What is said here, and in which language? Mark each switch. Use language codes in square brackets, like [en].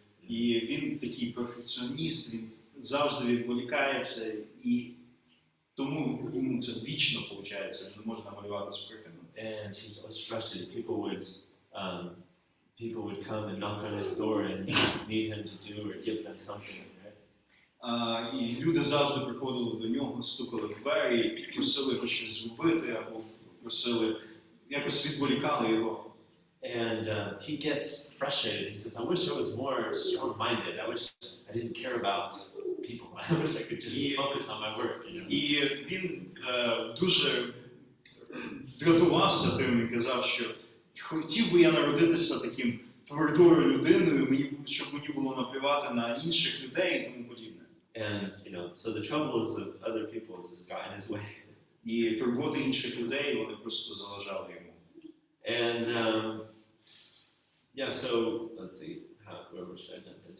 [uk] І він такий перфекціоніст, він завжди відволікається, і тому йому це вічно виходить, не можна малювати з припином. [en] And he's always frustrated. People would come and knock on his door and need him to do or give them something, right? [uk] І люди завжди приходили до нього, стукали в двері, просили його щось зробити, або просили, якось відволікали його. [en] And he gets frustrated. He says, I wish I was more strong-minded. I wish I didn't care about people. I wish I could just focus on my work. [uk] І він дуже дратувався тим і казав, що хотів би я народитися таким твердою людиною, щоб мені було наплювати на інших людей і тому подібне. [en] And, so the troubles of other people just got in his way. [uk] І турботи інших людей, вони просто заважали йому. [en] And, so let's see, where should I jump in?